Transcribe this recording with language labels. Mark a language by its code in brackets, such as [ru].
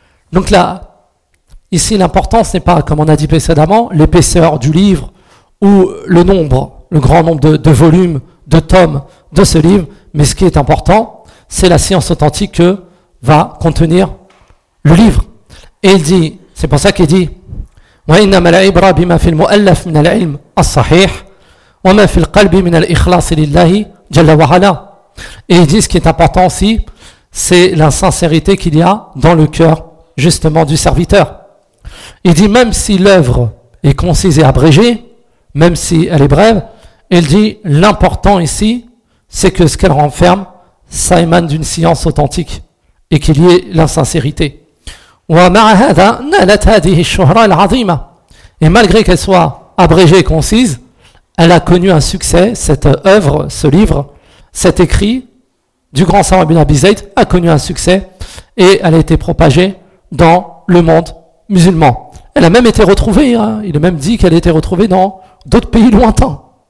[fr] Donc là, ici l'importance n'est pas, comme on a dit précédemment, l'épaisseur du livre ou le nombre, le grand nombre de volumes, de tomes de ce livre, mais ce qui est important, c'est la science authentique que va contenir le livre. Et il dit, c'est pour ça qu'il dit [ar] وَإِنَّمَا الْعِبْرَ بِمَا فِي الْمُؤَلَّفْ مِنَ الْعِلْمِ الصَّحِيحِ وَمَا فِي الْقَلْبِ مِنَ الْإِخْلَاصِ لِلَّهِ جَلَّ وَعَلَى. [fr] Et il dit ce qui est important aussi, c'est la sincérité qu'il y a dans le cœur justement du serviteur. Il dit même si l'œuvre est concise et abrégée, même si elle est brève, il dit l'important ici, c'est que ce qu'elle renferme, ça émane d'une science authentique et qu'il y ait la sincérité. [ar] ومع هذا نالت هذه الشهرة العظيمة. [fr] Et malgré qu'elle soit abrégée et concise, elle a connu un succès, cette œuvre, ce livre, cet écrit du grand savant Ibn Abi Zayd a connu un succès et elle a été propagée dans le monde musulman. Elle a même été retrouvée, hein, il est même dit qu'elle a été retrouvée dans d'autres pays lointains.